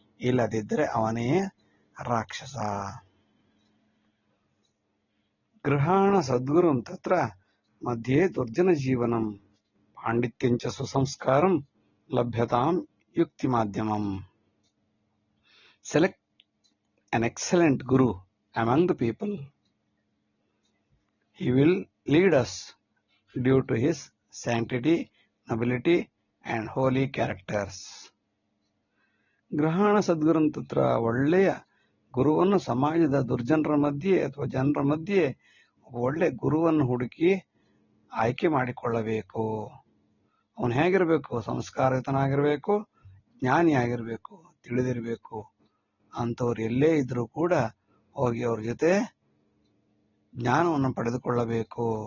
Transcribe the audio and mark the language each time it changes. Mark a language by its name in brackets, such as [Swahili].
[Kannada] ಇಲ್ಲದಿದ್ದರೆ ಅವನೇ ರಾಕ್ಷಸ. [Sanskrit] ಗೃಹಾಣ ಸದ್ಗುರುಂ ತತ್ರ ಮಧ್ಯೆ ದುರ್ಜನ ಜೀವನಂ ಪಾಂಡಿತ್ಯಂಚ ಸುಸಂಸ್ಕಾರಂ ಲಭ್ಯತಾಂ ಯುಕ್ತಿ ಮಾಧ್ಯಮಂ. [English] Select an excellent guru among the people. He will lead us due to his sanctity, nobility and holy characters. [Sanskrit] ಗ್ರಹಣ ಸದ್ಗುರು ತತ್ರ, [Kannada] ಒಳ್ಳೆಯ ಗುರುವನ್ನು ಸಮಾಜದ ದುರ್ಜನರ ಮಧ್ಯೆ ಅಥವಾ ಜನರ ಮಧ್ಯೆ ಒಳ್ಳೆ ಗುರುವನ್ನು ಹುಡುಕಿ ಆಯ್ಕೆ ಮಾಡಿಕೊಳ್ಳಬೇಕು. ಅವನು ಹೇಗಿರಬೇಕು? ಸಂಸ್ಕಾರಯುತನಾಗಿರ್ಬೇಕು, ಜ್ಞಾನಿ ಆಗಿರ್ಬೇಕು, ತಿಳಿದಿರಬೇಕು. ಅಂಥವ್ರು ಎಲ್ಲೇ ಇದ್ರೂ ಕೂಡ ಹೋಗಿ ಅವ್ರ ಜೊತೆ ಜ್ಞಾನವನ್ನು ಪಡೆದುಕೊಳ್ಳಬೇಕು.